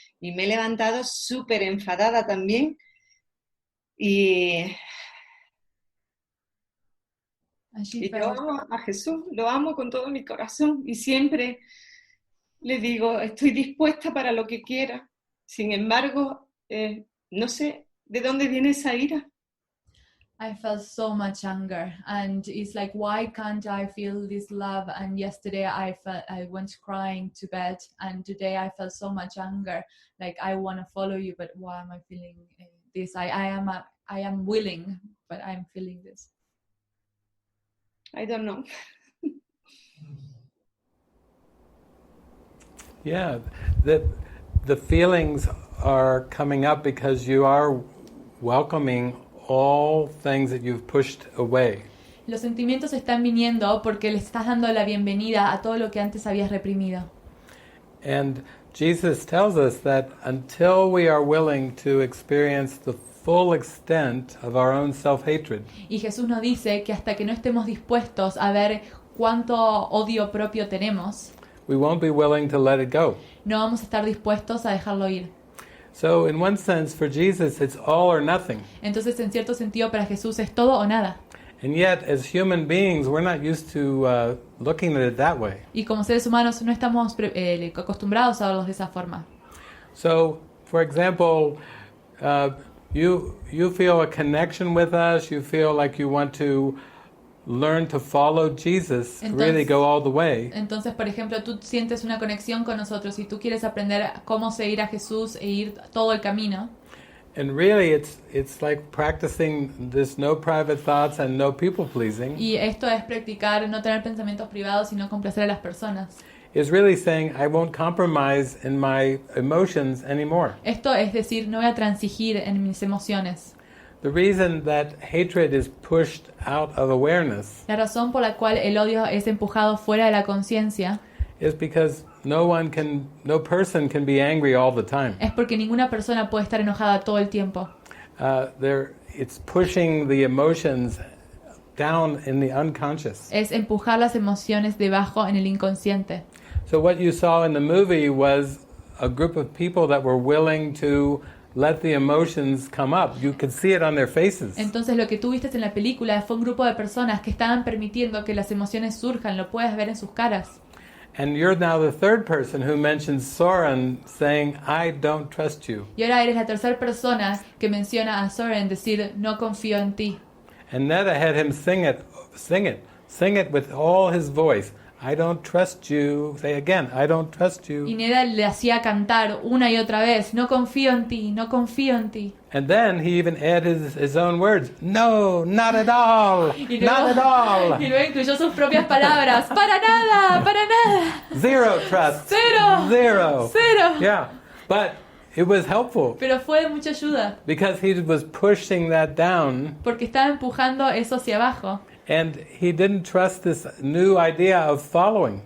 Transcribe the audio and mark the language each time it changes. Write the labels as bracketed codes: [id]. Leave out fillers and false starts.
[es] Y me he levantado súper enfadada también. Y yo amo a Jesús, lo amo con todo mi corazón. Y siempre le digo, estoy dispuesta para lo que quiera. Sin embargo, no sé de dónde viene esa ira. [en] I felt so much anger, and it's like, why can't I feel this love? And yesterday I went crying to bed, and today I felt so much anger, like I want to follow you, but why am I feeling this? I am willing, but I'm feeling this. I don't know. Yeah, the feelings are coming up because you are welcoming all things that you've pushed away. [es] Los sentimientos están viniendo porque le estás dando la bienvenida a todo lo que antes habías reprimido. [en] And Jesus tells us that until we are willing to experience the full extent of our own self-hatred, [es] Y Jesús nos dice que hasta que no estemos dispuestos a ver cuánto odio propio tenemos, [en] we won't be willing to let it go. [es] no vamos a estar dispuestos a dejarlo ir. [en] So in one sense, for Jesus, it's all or nothing. [es] Entonces, en cierto sentido, para Jesús es todo o nada. [en] And yet, as human beings, we're not used to looking at it that way. [es] Y como seres humanos no estamos acostumbrados a verlos de esa forma. [en] So, for example, you feel a connection with us, you feel like you want to learn to follow Jesus, really go all the way. [es] Entonces, por ejemplo, tú sientes una conexión con nosotros y tú quieres aprender cómo seguir a Jesús e ir todo el camino. [en] And really, it's like practicing this no private thoughts and no people pleasing. [es] Y esto es practicar no tener pensamientos privados y no complacer a las personas. [en] Is really saying I won't compromise in my emotions anymore. [es] Esto es decir, no voy a transigir en mis emociones. [en] The reason that hatred is pushed out of awareness [es] La razón por la cual el odio es empujado fuera de la conciencia [en] is because no person can be angry all the time. [es] es porque ninguna persona puede estar enojada todo el tiempo. [en] It's pushing the emotions down in the unconscious. [es] Es empujar las emociones debajo en el inconsciente. [en] So what you saw in the movie was a group of people that were willing to let the emotions come up. You could see it on their faces. [es] Entonces lo que tú viste en la película fue un grupo de personas que estaban permitiendo que las emociones surjan, lo puedes ver en sus caras. [en] And you're now the third person who mentions Soren saying, I don't trust you. [es] Y ahora eres la tercera persona que menciona a Soren decir, no confío en ti. [en] And Neda had him sing it with all his voice. I don't trust you. Say again, I don't trust you. [es] Y Neda le hacía cantar una y otra vez, no confío en ti, no confío en ti. [en] And then he even added his own words. No, not at all. Not at all. [es] Y luego incluyó sus propias palabras. Para nada, para nada. [en] Zero trust. [es] Cero. [en] Zero. [es] Cero. [en] Yeah, but it was helpful [es] Pero fue de mucha ayuda. [en] because he was pushing that down. [es] Porque estaba empujando eso hacia abajo. [en] And he didn't trust this new idea of following.